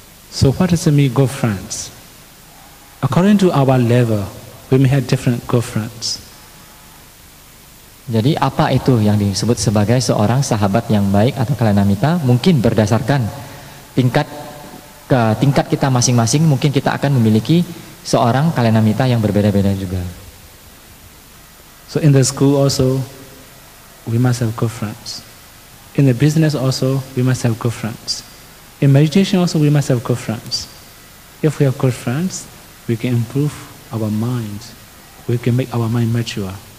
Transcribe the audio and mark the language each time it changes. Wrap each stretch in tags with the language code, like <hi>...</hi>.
<en>So what does it mean good friends? According to our level, we may have different good friends.</en> <id>Jadi apa itu yang disebut sebagai seorang sahabat yang baik atau kalanamita? Mungkin berdasarkan tingkat kita masing-masing, mungkin kita akan memiliki seorang kalanamita yang berbeda-beda juga.</id> <en>So in the school also, we must have good friends. In the business also, we must have good friends. In meditation also, we must have good friends. If we have good friends, we can improve our mind. We can make our mind mature.</en>